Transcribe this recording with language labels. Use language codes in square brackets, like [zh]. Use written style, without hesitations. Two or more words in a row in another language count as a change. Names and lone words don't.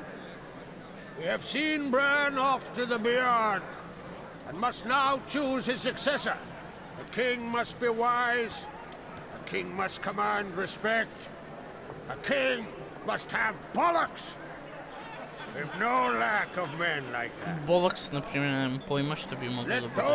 [en] We have seen Bran off to the beyond, and must now choose his successor. The king must be wise. The king must command respect. A king must have bollocks. We've no lack of men like that. [sr] Bollocks, например, nemam pojma što bi moglo da [en] Let [sr] bude.